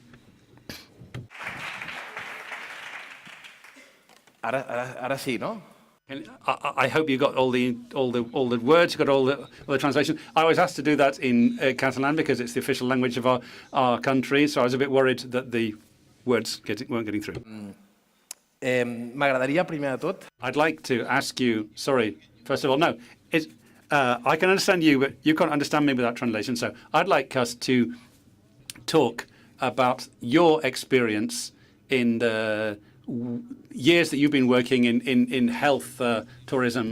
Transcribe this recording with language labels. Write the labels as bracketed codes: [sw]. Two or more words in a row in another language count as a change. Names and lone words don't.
[es] Ahora sí, ¿no? [en] I hope you got all the words, you got all the translation. I was asked to do that in Catalan because it's the official language of our country, so I was a bit worried that the words weren't getting through. [ca] M'agradaria, primer de tot... [en] I'd like to ask you, sorry, first of all, no, I can understand you, but you can't understand me without translation, so I'd like us to talk about your experience in the years that you've been working in health tourism.